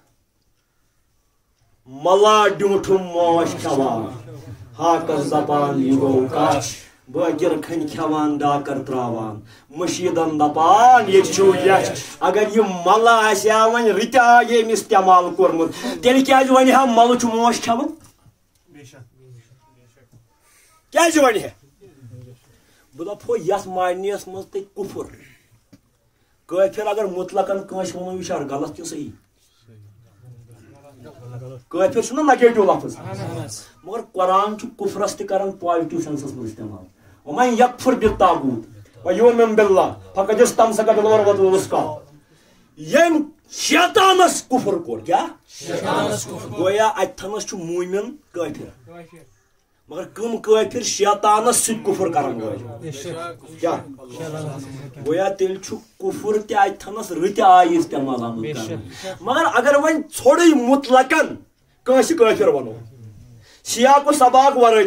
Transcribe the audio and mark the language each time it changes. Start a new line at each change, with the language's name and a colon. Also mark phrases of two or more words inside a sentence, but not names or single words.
Kashmiri: ملا ڈیوٗٹھُم موش کھٮ۪وان ہاکس دپان یہِ گوٚو کچھ بٲکر کھنہِ کھٮ۪وان ڈاکر تراوان مشیٖدن دپان ییٚتہِ چھُو یچھ اگر یہِ ملہٕ آسہِ ہا وۄنۍ رٕتہِ آیہِ أمۍ استعمال کوٚرمُت تیٚلہِ کیٛازِ ونہِ ہا ملہٕ چھُ موش کھٮ۪وان کیٛازِ ونہِ ہا بہٕ دپہو یتھ معنیَس منٛز تہِ کُفر کٲفر اگر مطلقن کٲنٛسہِ ووٚنو یہِ چھا غلط کِنہٕ صحیح کٲفر چھُنہ نگیٹو لفظ مگر قرآن چھُ کفرس تہِ کران
English: positive sense
Kashmiri: منٛز استعمال
Arabic: ومن یکفر بالطاغوت ویؤمن باللہ فقد استمسک بالعروۃ الوثقی
Kashmiri: یم شیطانس کفر کوٚر کیٛاہ گویا اتہِ تھنس چھُ موٗمِن کٲفر مگر کم کٲفر شیطانس سۭتۍ کفر کران وٲلۍ کیٛاہ گویا تیٚلہِ چھُ کفر تہِ اتہِ تھنس رٕتہِ آیہِ استعمال آمُت کرنہٕ مگر اگر وۄنۍ ژھوٚرٕے مطلقن کنس کافر ونو سیاق و سباق ورٲے